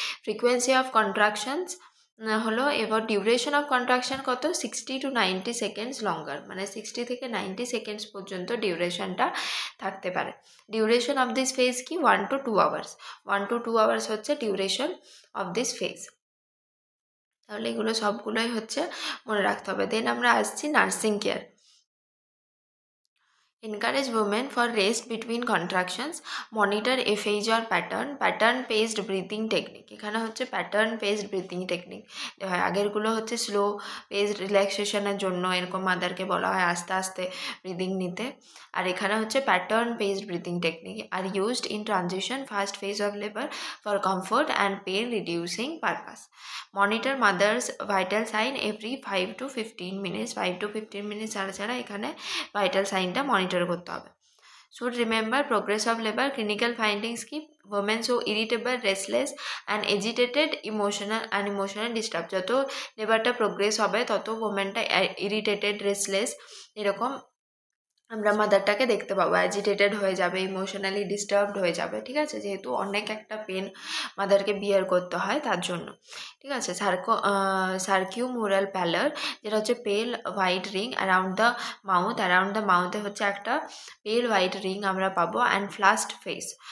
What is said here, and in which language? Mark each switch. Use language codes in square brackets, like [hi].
[bn] Frequency of contractions হলো, এবার duration of contraction কত, 60 to 90 সেকেন্ডস লঙ্গার, মানে 60 থেকে 90 সেকেন্ডস পর্যন্ত ডিউরেশনটা থাকতে পারে। [en] Duration of this phase কি, 1 to 2 hours, 1 to 2 hours হচ্ছে duration of this phase. [bn] তাহলে এগুলো সবগুলোই হচ্ছে মনে রাখতে হবে। দেন আমরা আসছি nursing care. [en] Encourage women for rest between contractions. Monitor FHR pattern. Pattern paced breathing technique. [bn] এখানে হচ্ছে প্যাটার্ন পেসড ব্রিথিং টেকনিক হয়। আগেরগুলো হচ্ছে স্লো পেসড রিল্যাক্সেশনের জন্য, এরকম মাদারকে বলা হয় আস্তে আস্তে ব্রিদিং নিতে। [en] আর এখানে হচ্ছে pattern paced breathing technique are used in transition first phase of labour for comfort and pain reducing purpose. Monitor mother's vital sign every 5 to 15 minutes, 5 to 15 minutes [bn] ছাড়া ছাড়া এখানে ভাইটাল সাইনটা মনিটর করতে হবে। [en] Should remember progress of labour. Clinical findings কি, women so irritable, restless and agitated, emotional disturb. [bn] যত লেবারটা progress হবে তত ওমেনটা irritated, restless এরকম আমরা মাদারটাকে দেখতে পাবো, অ্যাজিটেটেড হয়ে যাবে, ইমোশনালি ডিস্টার্বড হয়ে যাবে। ঠিক আছে, যেহেতু অনেক একটা পেন মাদারকে বিয়ার করতে হয় তার জন্য। ঠিক আছে, সার্কিউমোরাল প্যালার, যেটা হচ্ছে পেল white ring around the mouth, around the মাউথে হচ্ছে একটা পেল হোয়াইট রিং আমরা পাবো। And ফ্লাস্ট face.